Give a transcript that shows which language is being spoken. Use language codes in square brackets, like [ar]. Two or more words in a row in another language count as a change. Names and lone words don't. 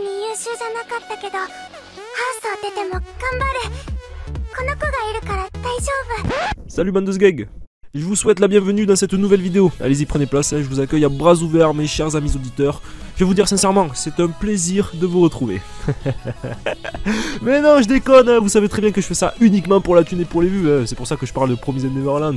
[ja] 秀じゃなかったけど、ハウスを出ても頑張る。この子がいるから大丈夫。 [fr] Salut bande de sgeg. Je vous souhaite la bienvenue dans cette nouvelle vidéo. Allez-y, prenez place, je vous accueille à bras ouverts mes chers amis auditeurs. Je vais vous dire sincèrement, c'est un plaisir de vous retrouver. Mais non, je déconne, hein. Vous savez très bien que je fais ça uniquement pour la thune et pour les vues, hein. C'est pour ça que je parle de Promised Neverland.